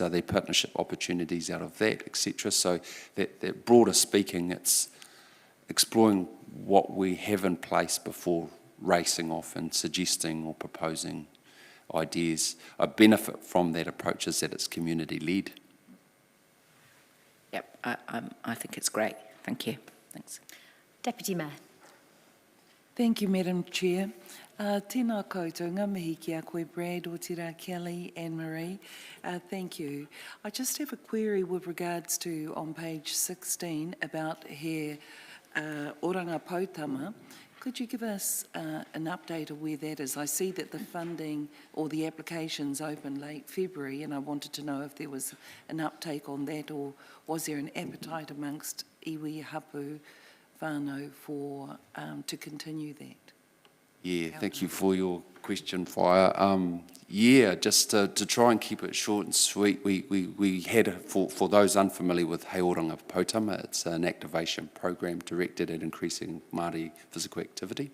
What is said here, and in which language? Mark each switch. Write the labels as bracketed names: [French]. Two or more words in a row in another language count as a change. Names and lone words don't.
[English] Are there partnership opportunities out of that, etc.? So that broader speaking, it's exploring what we have in place before racing off and suggesting or proposing ideas. A benefit from that approach is that it's community-led. Yep, I think it's great. Thank you. Thanks. Deputy Mayor. Thank you, Madam Chair. [Māori] Tēnā koutou, ngā mihi ki a koe Brad, o tira Kelly, Anne-Marie. [English] Thank you. I just have a query with regards to, on page 16, about he oranga Poutama. Could you give us an update of where that is? I see that the funding or the applications opened late February, and I wanted to know if there was an uptake on that, or was there an appetite amongst [Māori] iwi hapu whānau [English] for to continue that? Yeah, thank you for your question, Fire. Yeah, just to try and keep it short and sweet, we had, for those unfamiliar with He Oranga Poutama, it's an activation program directed at increasing Māori physical activity.